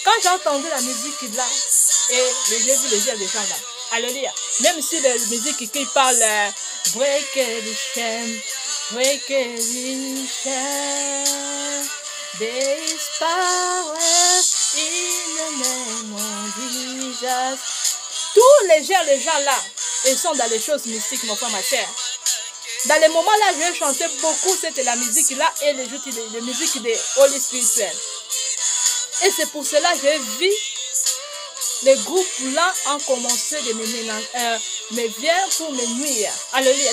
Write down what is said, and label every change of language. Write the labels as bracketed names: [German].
[French] Quand j'ai entendu la musique là, et j'ai vu les yeux des gens là. Alléluia. Même si la musique qui parle, [English] break the chain. Break every chain. There is power in the name of Jesus. [French] Tous les gens là, ils sont dans les choses mystiques, mon frère, ma soeur. Dans les moments là, je chantais beaucoup, c'était la musique là et les musiques de Holy Spirit. Et c'est pour cela que j'ai vu les groupes là ont commencé de me viennent pour me nuire. Alléluia.